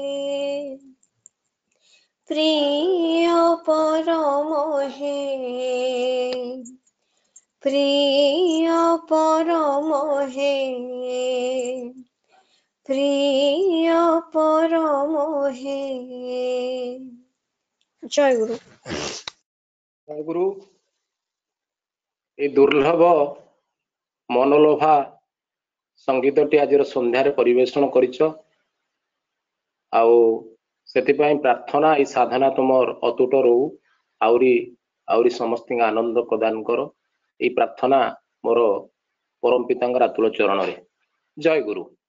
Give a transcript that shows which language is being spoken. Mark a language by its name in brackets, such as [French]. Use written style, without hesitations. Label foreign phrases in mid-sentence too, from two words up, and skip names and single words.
[Bangla] প্রিয় পরম হে প্রিয় পরম হে প্রিয় পরম হে জয় গুরু [Odia] ଗୁରୁ এই ଦୁର୍ଲଭ ମନଲୋଭା ସଙ୍ଗୀତଟି ଆଜିର ସନ୍ଧ୍ୟାରେ ପରିବେଷଣ କରିଛ ଆଉ ସେଥିପାଇଁ ପ୍ରାର୍ଥନା ଏଇ ସାଧନା ତୁମର ଅତୁଟ ରହୁ ଆହୁରି ଆହୁରି ସମସ୍ତଙ୍କୁ ଆନନ୍ଦ ପ୍ରଦାନ କର ଏଇ ପ୍ରାର୍ଥନା ମୋର ପରମ ପିତାଙ୍କର ଆତୁଳ ଚରଣରେ ଜୟ ଗୁରୁ